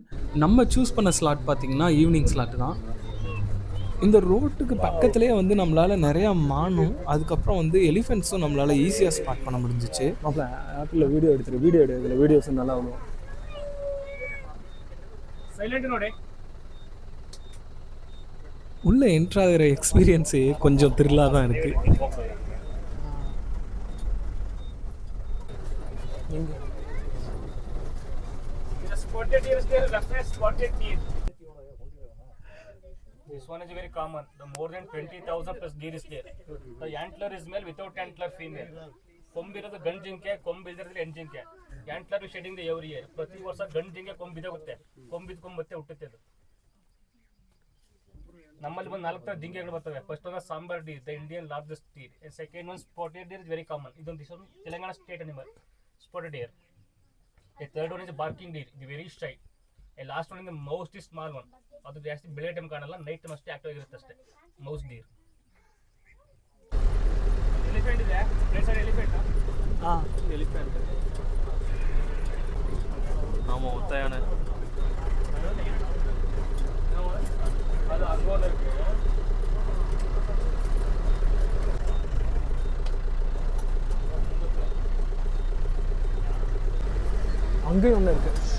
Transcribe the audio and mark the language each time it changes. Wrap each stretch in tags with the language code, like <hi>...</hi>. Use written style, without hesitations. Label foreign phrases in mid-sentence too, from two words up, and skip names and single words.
<ta>நம்ம சூஸ் பண்ண ஸ்லாட் பார்த்திங்கன்னா</ta> <en>evening slot</en> <ta>தான். இந்த ரோட்டுக்கு பக்கத்துலேயே வந்து நம்மளால் நிறையா மானும், அதுக்கப்புறம் வந்து எலிஃபென்ட்ஸும் நம்மளால் ஈஸியாக ஸ்பாட் பண்ண முடிஞ்சிச்சு. மாப்பிள்ள ஆப்பில் வீடியோ எடு இதில் வீடியோஸ் நல்லா வரும்.</ta> <en>silent mode.</en> <ta>உள்ளே என்ட்ராகிற எக்ஸ்பீரியன்ஸே கொஞ்சம் த்ரில்லாக தான் இருக்குது.</ta> <en>Spotted deer is there, left side spotted deer. This one is very common. The more than 20,000 plus deer is there. The antler is male without antler female.</en> <kn>ಕೊಂಬ್ ಇರೋದು ಗಂಡು ಜಿಂಕೆ, ಕೊಂಬ್ ಇಲ್ದಿರೋದು ಹೆಣ್ಣು ಜಿಂಕೆ.</kn> <en>antler shedding every year.</en> <kn>ಪ್ರತಿ ವರ್ಷ ಗಂಡು ಜಿಂಕೆ ಕೊಂಬ್ ಬಿದ್ದೋಗುತ್ತೆ, ಕೊಂಬ್ ಬಿದ್ಕೊಂಡು ಮತ್ತೆ ಹುಟ್ಟುತ್ತೆ ಅದು. ನಮ್ಮಲ್ಲಿ ಬಂದು 4 ಥರ ಜಿಂಕೆಗಳು ಬರ್ತವೆ.</kn> <en>first ಒಂದು sambar deer, the Indian largest deer. second one spotted deer is very common. ಇದೊಂದು Telangana state animal, spotted deer. A third one is barking deer, the very shy. A last one is the most small one.</en> <kn>ಅದು ಜಾಸ್ತಿ ಬೆಳೆ ಟೈಮ್ ಕಾಣಲ್ಲ,</kn> <en>night time</en> <kn>ಅಷ್ಟೇ ಆಕ್ಟಿವ್ ಆಗಿರುತ್ತೆ ಅಷ್ಟೇ.</kn> <en>mouse deer. elephant ಇದೆ, right side elephant.</en> <ta>எலிஃபென்ட் ஆமாம், ஒத்தையான</ta> <kn>ಅದು ಅಗೋಲ್ இருக்கு.</kn> <ta>அங்கேயும் ஒன்று இருக்கு.</ta>